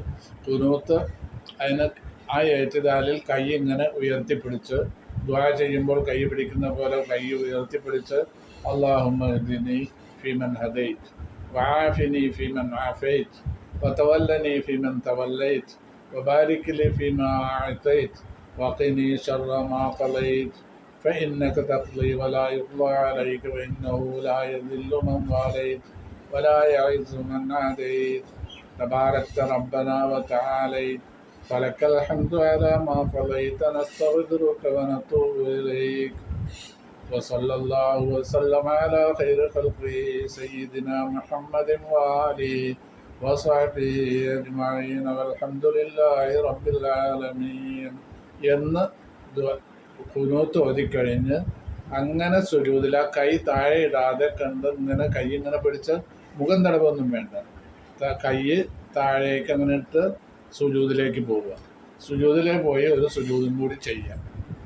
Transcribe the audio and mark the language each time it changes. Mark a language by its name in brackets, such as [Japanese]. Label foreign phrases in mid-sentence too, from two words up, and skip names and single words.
[Malayalam] ഖുനൂത്ത് അതിന് ആ എഴുത്തിദാലിൽ കൈ ഇങ്ങനെ ഉയർത്തിപ്പിടിച്ച് ദുആ ചെയ്യുമ്പോൾ കൈ പിടിക്കുന്ന പോലെ കൈ ഉയർത്തിപ്പിടിച്ച് [Arabic] اللهم اهدني فيمن هديت وعافني فيمن عافيت وتولني فيمن توليت وبارك لي فيما أعطيت وقني شر ما قضيت فإنك تقضي ولا يقضى عليك وإنه لا يذل من واليت ولا يعز من عاديت تباركت ربنا وتعاليت فلك الحمد على ما قضيت نستغفرك ونتوب إليك وصلى الله وسلم على خير خلقه سيدنا محمد وآله وصحبه أجمعين والحمد لله رب العالمين [Malayalam] എന്ന് ഖുനൂത്ത് ഓതിക്കഴിഞ്ഞ് അങ്ങനെ സുജൂദിൽ ആ കൈ താഴെ ഇടാതെ കണ്ട് ഇങ്ങനെ കൈ ഇങ്ങനെ പിടിച്ച് മുഖം തടവൊന്നും വേണ്ട. കൈ താഴേക്ക് അങ്ങനെ ഇട്ട് സുജൂദിലേക്ക് പോവുക. സുജൂദിലേക്ക് പോയി ഒരു സുജൂദും കൂടി ചെയ്യാം.